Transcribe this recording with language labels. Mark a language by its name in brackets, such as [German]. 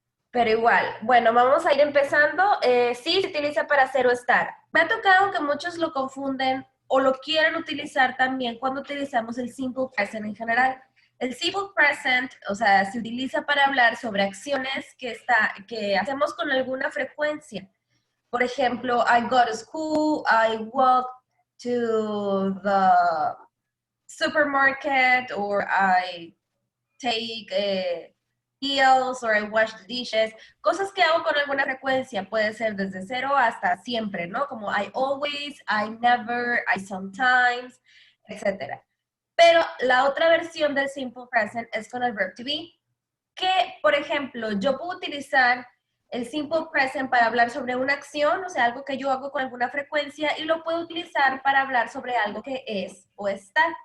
[Spanish] Pero igual, bueno, vamos a ir empezando. Sí, se utiliza para hacer o estar. Me ha tocado que muchos lo confunden o lo quieren utilizar también cuando utilizamos el simple present en general. El simple present, o sea, se utiliza para hablar sobre acciones que hacemos con alguna frecuencia. Por ejemplo, [English] I go to school, I walk to the supermarket, or I take meals, or I wash the dishes. [Spanish] Cosas que hago con alguna frecuencia, puede ser desde cero hasta siempre, ¿no? [English] Como I always, I never, I sometimes, etc. [Spanish] Pero la otra versión del simple present es con el verb to be, que, por ejemplo, yo puedo utilizar el simple present para hablar sobre una acción, o sea, algo que yo hago con alguna frecuencia, y lo puedo utilizar para hablar sobre algo que es o está.